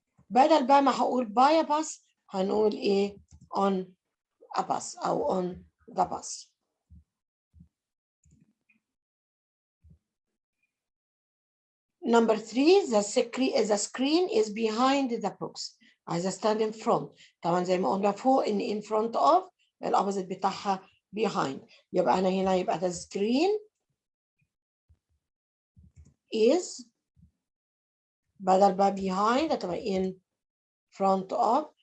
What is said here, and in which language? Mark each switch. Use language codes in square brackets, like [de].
[ar] بدل بقى ما هقول [en] by a bus [ar] هنقول إيه [en] on a bus [ar] أو [en] on the bus. Number 3, the screen is behind the books. [ar] عايزة استخدم in front. طبعا زي ما قلنا فوق إن [en] in front of [ar] الأوبوزيت بتاعها behind. يبقى أنا هنا يبقى [en] the screen is [ar] بدل بقى behind هتبقى [en] in front of.